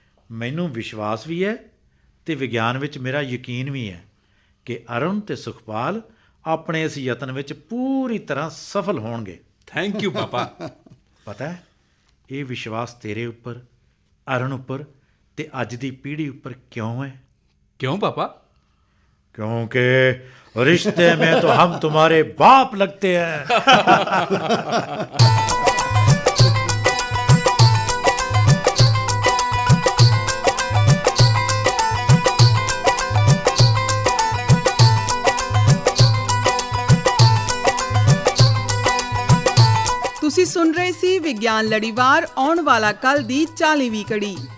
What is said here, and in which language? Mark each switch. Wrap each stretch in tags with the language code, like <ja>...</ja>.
<pa>ਮੈਨੂੰ ਵਿਸ਼ਵਾਸ ਵੀ ਹੈ ਤੇ ਵਿਗਿਆਨ ਵਿੱਚ ਮੇਰਾ ਯਕੀਨ ਵੀ ਹੈ ਕਿ ਅਰੁਣ ਤੇ ਸੁਖਪਾਲ ਆਪਣੇ ਇਸ ਯਤਨ ਵਿੱਚ ਪੂਰੀ ਤਰ੍ਹਾਂ ਸਫਲ ਹੋਣਗੇ।</pa> <en>Thank you ਪਾਪਾ।</en> <pa>ਪਤਾ ਹੈ, ਇਹ ਵਿਸ਼ਵਾਸ ਤੇਰੇ ਉੱਪਰ, ਅਰੁਣ ਉੱਪਰ ਤੇ ਅੱਜ ਦੀ ਪੀੜ੍ਹੀ ਉੱਪਰ ਕਿਉਂ ਹੈ? ਕਿਉਂ ਪਾਪਾ?</pa> <hi>क्योंकि रिश्ते में तो हम तुम्हारे बाप लगते हैं।</hi> <pa>ਤੁਸੀਂ ਸੁਣ ਰਹੇ ਸੀ ਵਿਗਿਆਨ ਲੜੀਵਾਰ ਆਉਣ ਵਾਲਾ ਕੱਲ ਦੀ 40ਵੀਂ ਕੜੀ।</pa>